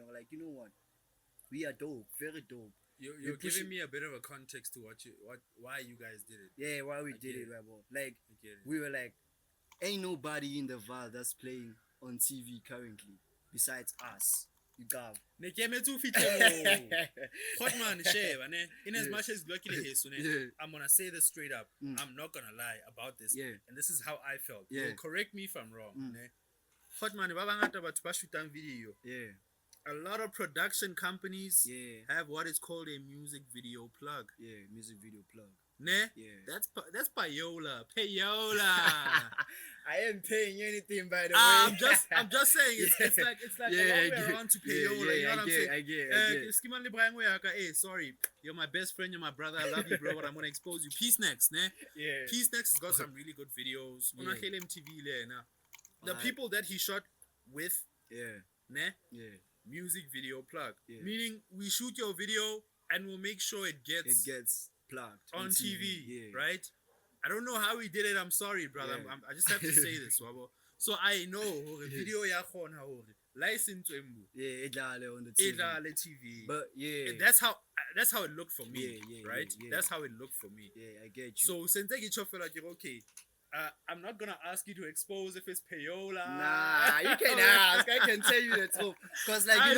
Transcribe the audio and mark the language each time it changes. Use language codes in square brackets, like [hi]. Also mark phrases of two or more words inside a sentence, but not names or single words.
[en] Like, you know what? We are dope, very dope. You're giving me a bit of a context to why you guys did it. Yeah, why we I did get it, Rebel. Like I get it. we were like, ain't nobody in the Vaal that's playing on TV currently besides us. You got. [st] Ne ke emetse o fihle moo. Hotman, sheba, ne? [en] In as Yeah. much as luckily heso, ne? Yeah. I'm gonna say this straight up. I'm not gonna lie about this. Yeah. And this is how I felt. Yeah. You'll correct me if I'm wrong. Ne? [st] Hotman, ba bangata batho ba shootang video. [en] Yeah. A lot of production companies Yeah. have what is called a music video plug. Yeah. Music video plug. Ne? Yeah. That's payola. I ain't paying anything, by the way. I'm just saying it's Yeah. like a Yeah, long I way get- around to yeah, payola. yeah, You know what I I'm get, saying? I get. Skima le Brian Weyaka, hey, sorry, you're my best friend, you're my brother, I love you, bro, but I'm gonna expose you. Peace next, ne? Yeah. Peace next has got some really good videos. Yeah. On MTV le, na. The Alright. people that he shot with, Yeah. ne? Yeah. Music video plug. Yeah. Meaning we shoot your video and we'll make sure it It gets gets plugged on TV, Yeah. right? I don't know how he did it. I'm sorry, brother. Yeah. I just have to say this, wabo. So I know [st] hore video ya khona hore license embu [en] Yeah, it on the TV. [zu] edlale TV. [en] But yeah. And that's how it looked for me, Yeah, right? yeah. That's how it looked for me. Yeah, I get you. So since I get your fella, okay, I'm not gonna ask you to expose if it's payola. Nah, you can ask. I can tell you the truth. Because, like, you